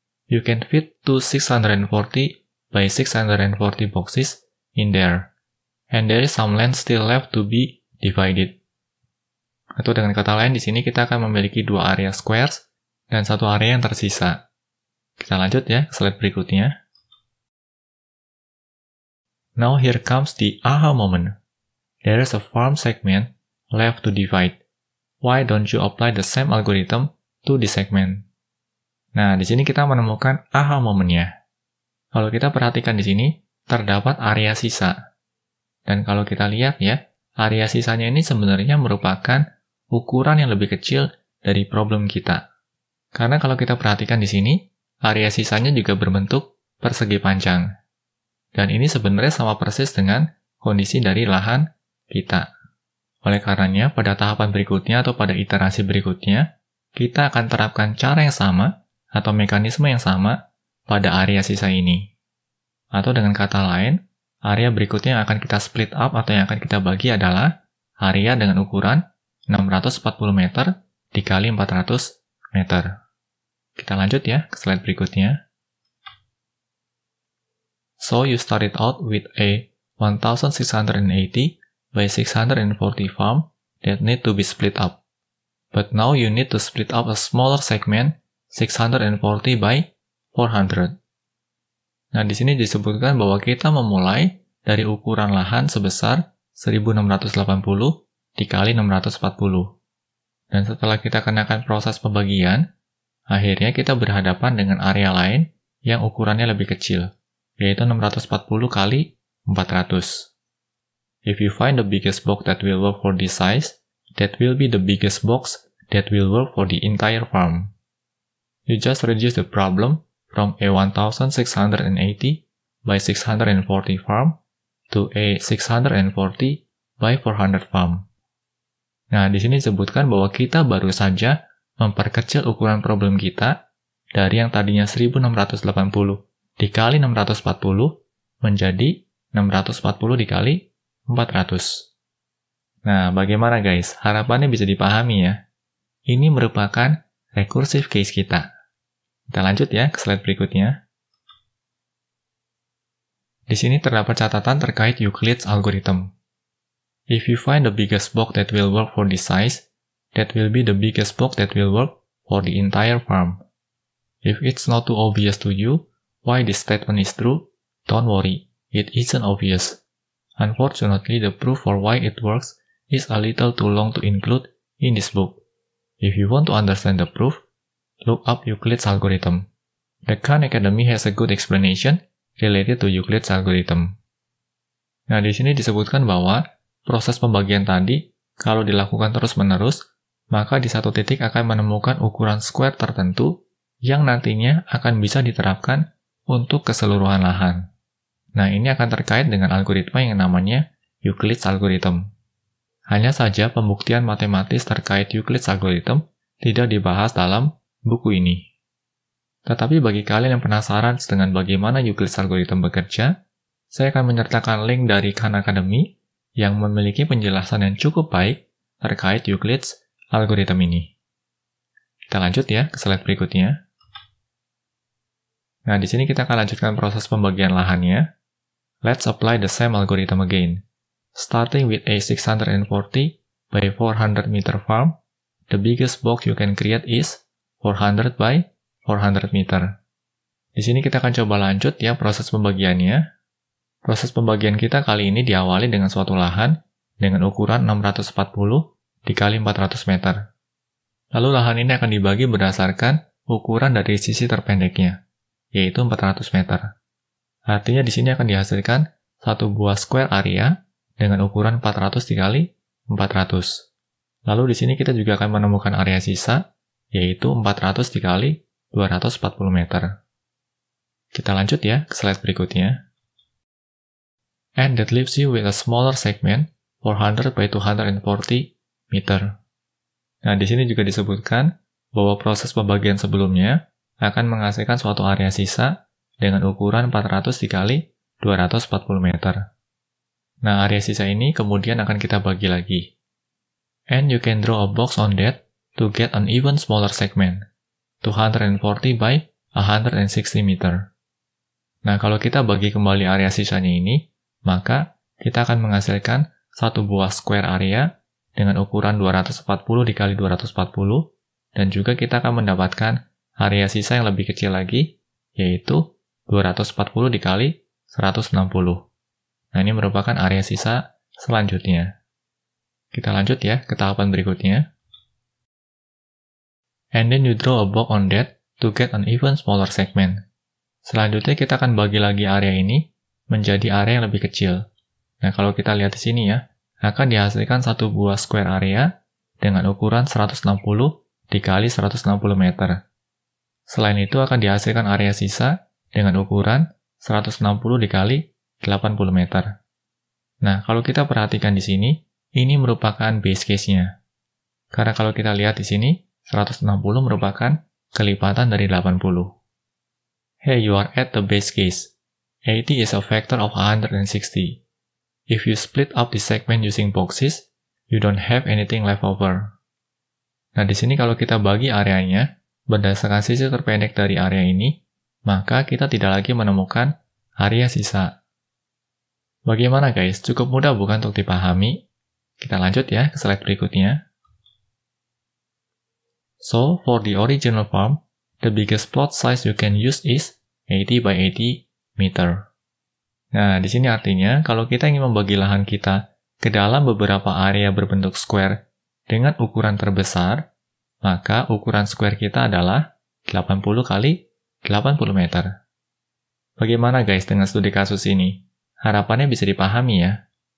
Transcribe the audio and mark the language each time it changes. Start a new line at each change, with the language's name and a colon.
English: You can fit 2 640 by 640 boxes in there. And there is some land still left to be divided.
Indonesian: Atau dengan kata lain, di sini kita akan memiliki 2 area squares dan 1 area yang tersisa. Kita lanjut ya ke slide berikutnya.
English: Now here comes the aha moment. There is a farm segment left to divide. Why don't you apply the same algorithm to the segment?
Indonesian: Nah, di sini kita menemukan aha momennya. Kalau kita perhatikan di sini, terdapat area sisa. Dan kalau kita lihat ya, area sisanya ini sebenarnya merupakan ukuran yang lebih kecil dari problem kita. Karena kalau kita perhatikan di sini, area sisanya juga berbentuk persegi panjang. Dan ini sebenarnya sama persis dengan kondisi dari lahan kita. Oleh karenanya, pada tahapan berikutnya atau pada iterasi berikutnya, kita akan terapkan cara yang sama atau mekanisme yang sama pada area sisa ini. Atau dengan kata lain, area berikutnya yang akan kita
English: split up
Indonesian: atau yang akan kita bagi adalah area dengan ukuran 640 meter dikali 400 meter. Kita lanjut ya ke slide berikutnya.
English: So you started out with a 1680 by 640 farm that need to be split up. But now you need to split up a smaller segment 640 by 400.
Indonesian: Nah, di sini disebutkan bahwa kita memulai dari ukuran lahan sebesar 1680 dikali 640. Dan setelah kita kenakan proses pembagian, akhirnya kita berhadapan dengan area lain yang ukurannya lebih kecil, yaitu 640 kali 400.
English: If you find the biggest box that will work for this size, that will be the biggest box that will work for the entire farm. You just reduce the problem from a 1680 by 640 farm to a 640 by 400 farm.
Indonesian: Nah, di sini disebutkan bahwa kita baru saja memperkecil ukuran problem kita dari yang tadinya 1680 dikali 640 menjadi 640 dikali 400. Nah, bagaimana guys? Harapannya bisa dipahami ya. Ini merupakan recursive case kita. Kita lanjut ya ke slide berikutnya. Di sini terdapat catatan terkait Euclid's algorithm.
English: If you find the biggest box that will work for this size, that will be the biggest box that will work for the entire farm. If it's not too obvious to you why this statement is true, don't worry, it isn't obvious. Unfortunately, the proof for why it works is a little too long to include in this book. If you want to understand the proof, look up Euclid's algorithm. The Khan Academy has a good explanation related to Euclid's algorithm.
Indonesian: Nah, di sini disebutkan bahwa proses pembagian tadi, kalau dilakukan terus-menerus, maka di satu titik akan menemukan ukuran square tertentu yang nantinya akan bisa diterapkan untuk keseluruhan lahan. Nah, ini akan terkait dengan algoritma yang namanya Euclid's algorithm. Hanya saja pembuktian matematis terkait Euclid's algorithm tidak dibahas dalam buku ini. Tetapi bagi kalian yang penasaran dengan bagaimana Euclid's algorithm bekerja, saya akan menyertakan link dari Khan Academy yang memiliki penjelasan yang cukup baik terkait Euclid's algorithm ini. Kita lanjut ya ke slide berikutnya. Nah, di sini kita akan lanjutkan proses pembagian lahannya.
English: Let's apply the same algorithm again. Starting with a 640 by 400 meter farm, the biggest box you can create is 400 by 400 meter.
Indonesian: Di sini kita akan coba lanjut ya proses pembagiannya. Proses pembagian kita kali ini diawali dengan suatu lahan dengan ukuran 640 dikali 400 meter. Lalu lahan ini akan dibagi berdasarkan ukuran dari sisi terpendeknya, yaitu 400 meter. Artinya di sini akan dihasilkan satu buah square area dengan ukuran 400 dikali 400. Lalu di sini kita juga akan menemukan area sisa, yaitu 400 dikali 240 meter. Kita lanjut ya ke slide berikutnya.
English: And that leaves you with a smaller segment 400 by 240 meter.
Indonesian: Nah, di sini juga disebutkan bahwa proses pembagian sebelumnya akan menghasilkan suatu area sisa dengan ukuran 400 dikali 240 meter. Nah, area sisa ini kemudian akan kita bagi lagi.
English: And you can draw a box on that to get an even smaller segment, 240 by 160 meter.
Indonesian: Nah, kalau kita bagi kembali area sisanya ini, maka kita akan menghasilkan satu buah square area dengan ukuran 240 dikali 240, dan juga kita akan mendapatkan area sisa yang lebih kecil lagi, yaitu 240 dikali 160. Nah, ini merupakan area sisa selanjutnya. Kita lanjut ya ke tahapan berikutnya.
English: And then you draw a box on that to get an even smaller segment.
Indonesian: Selanjutnya kita akan bagi lagi area ini menjadi area yang lebih kecil. Nah, kalau kita lihat di sini ya, akan dihasilkan satu buah square area dengan ukuran 160 dikali 160 meter. Selain itu akan dihasilkan area sisa dengan ukuran 160 dikali 80 meter. Nah, kalau kita perhatikan di sini, ini merupakan base case-nya. Karena kalau kita lihat di sini, 160 merupakan kelipatan dari 80.
English: Hey, you are at the base case. 80 is a factor of 160. If you split up the segment using boxes, you don't have anything left over.
Indonesian: Nah, di sini kalau kita bagi areanya, berdasarkan sisi terpendek dari area ini, maka kita tidak lagi menemukan area sisa. Bagaimana guys? Cukup mudah bukan untuk dipahami? Kita lanjut ya ke slide berikutnya.
English: So, for the original farm, the biggest plot size you can use is 80 by 80 meter.
Indonesian: Nah, di sini artinya kalau kita ingin membagi lahan kita ke dalam beberapa area berbentuk square dengan ukuran terbesar, maka ukuran square kita adalah 80 kali 80 meter. Bagaimana guys dengan studi kasus ini? Harapannya bisa dipahami ya.